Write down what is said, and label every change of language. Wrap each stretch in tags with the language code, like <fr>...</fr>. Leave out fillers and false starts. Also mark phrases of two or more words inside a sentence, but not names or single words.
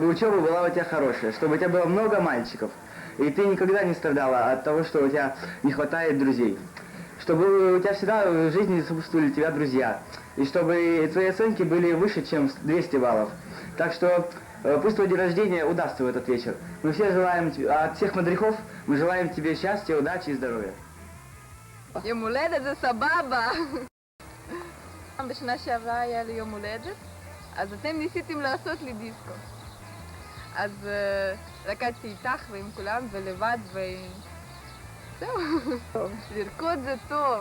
<ru>учеба была у тебя хорошая, чтобы у тебя было много мальчиков, и ты никогда не страдала от того, что у тебя не хватает друзей, чтобы у тебя всегда в жизни сопутствовали тебя друзья, и чтобы твои оценки были выше, чем 200 баллов. Так что пусть твой день рождения удастся в этот вечер. Мы все желаем, от всех мадрихов, мы желаем тебе счастья, удачи и здоровья.</ru> <he>יום הולדת זה סבבה. בשנה שעברה היה לי יום הולדת, אז אתם ניסיתם לעשות לי דיסקו. אז רקדתי איתך ועם כולם ולבד זהו. לרקוד זה טוב.</he>